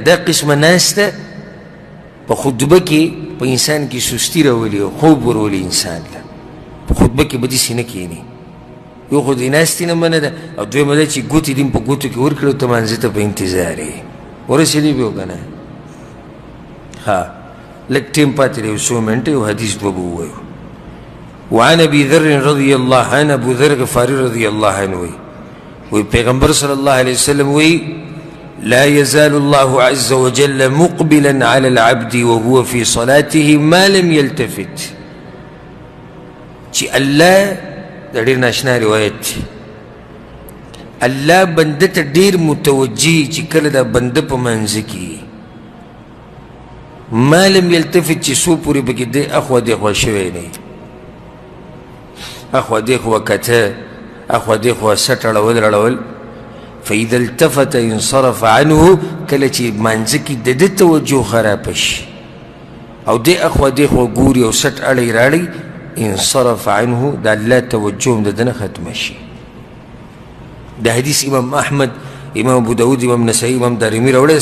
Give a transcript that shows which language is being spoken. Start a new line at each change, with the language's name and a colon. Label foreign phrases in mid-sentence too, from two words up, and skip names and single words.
Pashto: دا قسمه ناسته په خطبه کې په انسان کې سستی راولي او خوب ورولي انسان ته. په خطبه کې به داسې نه کښېني. یو خو دې ناستې نه منع ده، او دویمه ده چې ګوتې دې په ګوتو کې ورکړې او ته مانځه ته په انتظار یې ورسېدې به که نه. ها لږ ټیم پاتې دی، یو څو منټه، یو حدیث به ووایو.
Arabic: وعن ابي ذر رضي الله عنه، ابو ذر غفاري رضي الله عنه وی پیغمبر صلی الله علیه وسلم وی لا يزال الله عز وجل مقبلا على العبد وهو في صلاته ما لم يلتفت.
Pashto: چې الله دا ډېر ناشنا روایت دی، الله بنده ته ډېر متوجه چې کله دا بنده په منځه کې
Arabic: ما لم يلتفت،
Pashto: چې څو پورې پکې دی اخوا دېخوا شوی نه، اخوا دېخوا کته، اخوا دېخوا سټ اړول.
Arabic: فاذا التفت انصرف عنه،
Pashto: کله چې مانځه کې د ده توجه خرابه شي او دی اخوا دېخوا ګوري او سټ اړی راړی،
Arabic: انصرف عنه،
Pashto: د الله توجه هم د ده نه ختمه شي. دا حدیث امام احمد، امام ابو داود، امام نسائی، امام دارمي راوړی.